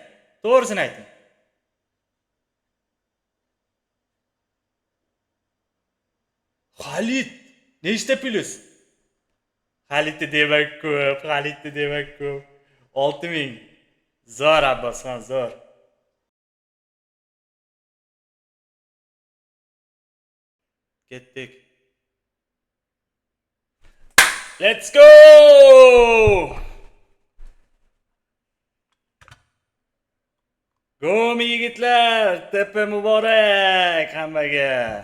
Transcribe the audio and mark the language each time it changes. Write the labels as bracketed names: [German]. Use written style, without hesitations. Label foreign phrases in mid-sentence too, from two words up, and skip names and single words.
[Uzbek] To'g'risini ayting. Xalit, nechta plus? Xalitni demak ko'p, Xalitni demak ko'p. 6 ming. Zo'r Abbosxon, zo'r. Ketdik. [English] Let's go! [Uzbek] Go yigitlar, tepa muborak hammaga.